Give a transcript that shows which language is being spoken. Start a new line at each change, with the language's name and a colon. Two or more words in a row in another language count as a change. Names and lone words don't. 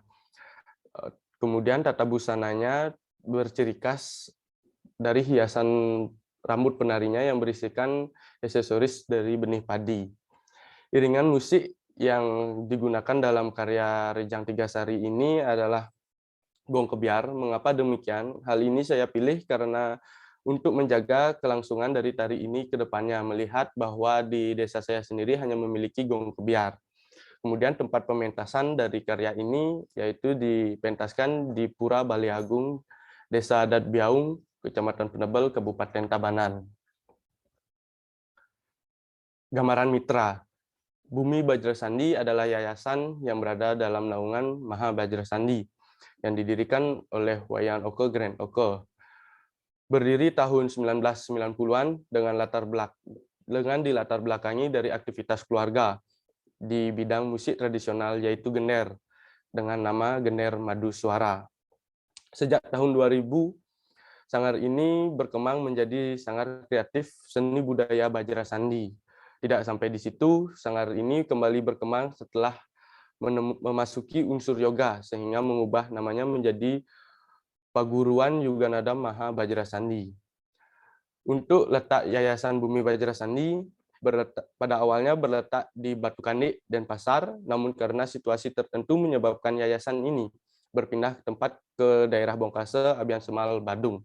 Indonesian: Kemudian tata busananya berciri khas dari hiasan rambut penarinya yang berisikan aksesoris dari benih padi. Iringan musik yang digunakan dalam karya Rejang Tigasari ini adalah gong kebiar. Mengapa demikian? Hal ini saya pilih karena untuk menjaga kelangsungan dari tari ini ke depannya, melihat bahwa di desa saya sendiri hanya memiliki gong kebiar. Kemudian tempat pementasan dari karya ini yaitu dipentaskan di Pura Bali Agung, Desa Adat Biaung, Kecamatan Penebel, Kabupaten Tabanan. Gambaran mitra. Bumi Bajra Sandi adalah yayasan yang berada dalam naungan Maha Bajra Sandi yang didirikan oleh Wayan Oke Grand Oke. Berdiri tahun 1990-an dengan dilatar belakangi dari aktivitas keluarga di bidang musik tradisional yaitu gender dengan nama Gender Madu Suara. Sejak tahun 2000, sanggar ini berkembang menjadi sanggar kreatif seni budaya Bajra Sandi. Tidak sampai di situ, sanggar ini kembali berkembang setelah memasuki unsur yoga sehingga mengubah namanya menjadi Paguruan Yuganada Maha Bajra Sandi. Untuk letak Yayasan Bumi Bajra Sandi pada awalnya berletak di Batu Kandik dan Pasar, namun karena situasi tertentu menyebabkan yayasan ini berpindah ke daerah Bongkase, Abian Semal, Badung.